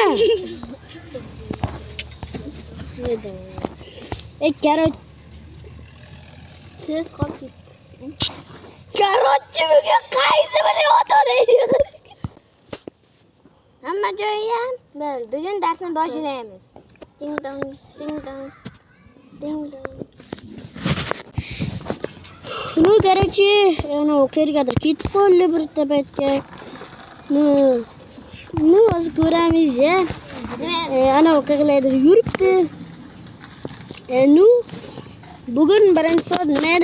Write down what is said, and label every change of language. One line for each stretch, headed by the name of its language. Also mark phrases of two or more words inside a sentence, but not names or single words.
Uzbek: Karot. Siz qolib ketdi. Karotchi bugun qaysi biri otadi? Hamma joyi ham. Bugun darsni boshlaymiz. Ding dong, ding dong. Ding dong.
Russian: Ну, короче,
Uzbek: qayergadir ketib qoldi bir paytga. Ну, hozir ko'ramiz ya. Ana qayerlardir yuribdi. Ну, bugun birinchi soat nima edi?